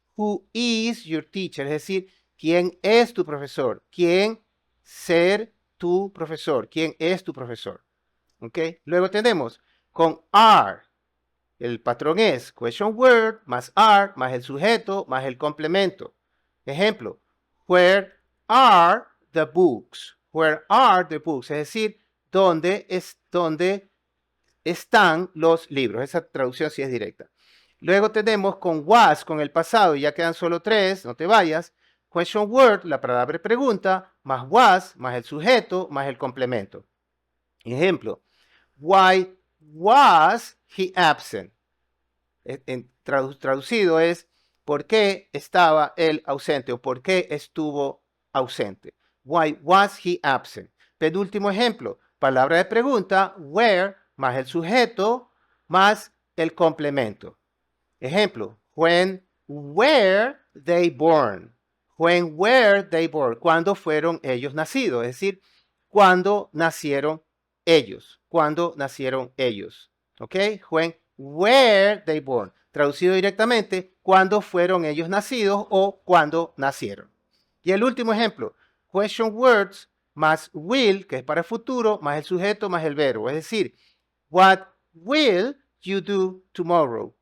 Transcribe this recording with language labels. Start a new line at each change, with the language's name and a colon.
English: Who is your teacher?
Spanish: Es decir, ¿quién es tu profesor? ¿Quién ser tu profesor? ¿Quién es tu profesor? ¿Ok? Luego tenemos con are. El patrón es question word más are más el sujeto más el complemento.
English: Ejemplo, where are the books? Where are the books?
Spanish: Es decir, ¿dónde están los libros? Esa traducción sí es directa. Luego tenemos con was, con el pasado, y ya quedan solo tres, no te vayas. Question word, la palabra pregunta, más was, más el sujeto, más el complemento.
English: Ejemplo, why was he absent?
Spanish: Traducido es, ¿Por qué estaba él ausente o por qué estuvo ausente?
English: Why was he absent?
Spanish: Penúltimo ejemplo, palabra de pregunta, where, más el sujeto, más el complemento.
English: Ejemplo, when were they born? When were they born?
Spanish: ¿Cuándo fueron ellos nacidos? Es decir, ¿cuándo nacieron ellos? ¿Cuándo nacieron ellos? ¿Ok?
English: When were they born?
Spanish: Traducido directamente, ¿cuándo fueron ellos nacidos o cuándo nacieron? Y el último ejemplo, question words más will, que es para el futuro, más el sujeto, más el verbo. Es decir,
English: what will you do tomorrow?